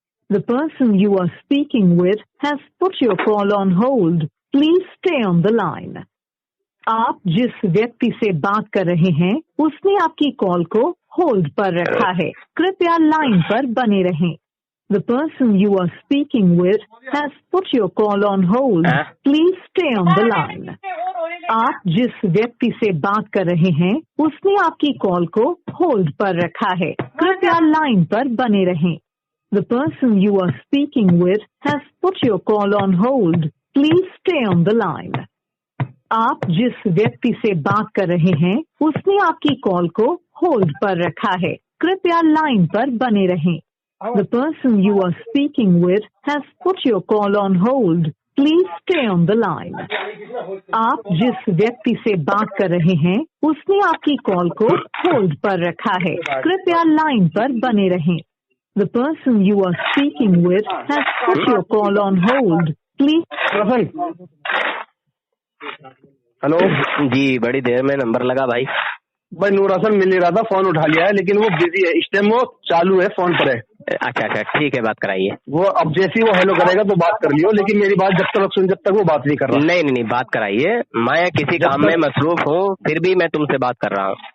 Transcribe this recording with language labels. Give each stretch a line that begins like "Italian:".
English: The person you are speaking with has put your call on hold. Please stay on the line.
Hindi: आप जिस व्यक्ति से बात कर रहे हैं उसने आपकी कॉल को होल्ड पर रखा है, कृपया लाइन पर बने रहें।
English: The person you are speaking with has put your call on hold. Please stay on the line.
Hindi: आप जिस व्यक्ति से बात कर रहे हैं उसने आपकी कॉल को होल्ड पर रखा है, कृपया लाइन पर बने रहें।
English: The person you are speaking with has put your call on hold. Please stay on the line.
Hindi: आप जिस व्यक्ति से बात कर रहे हैं उसने आपकी कॉल को होल्ड पर रखा है, कृपया लाइन पर बने रहें।
English: The person you are speaking with has put your call on hold. Please stay on the line.
Hindi: आप जिस व्यक्ति से बात कर रहे हैं उसने आपकी कॉल को होल्ड पर रखा है, कृपया लाइन पर बने रहें।
English: The person you are speaking with has put your call on hold. Please.
Hindi: Hello जी, बड़ी देर में नंबर लगा भाई। भाई नूर हसन मिल नहीं रहा था, फोन उठा लिया है, लेकिन वो बिजी है इस टाइम, वो चालू है, फोन पर है। अच्छा ठीक है, बात कराइए। वो अब जैसे ही वो हेलो करेगा तो बात कर लियो, लेकिन मेरी बात जब तक सुन, जब तक वो बात नहीं कर रहा। नहीं बात कराइए, मैं किसी काम में मसरूफ हूँ, फिर भी मैं तुमसे बात कर रहा हूँ।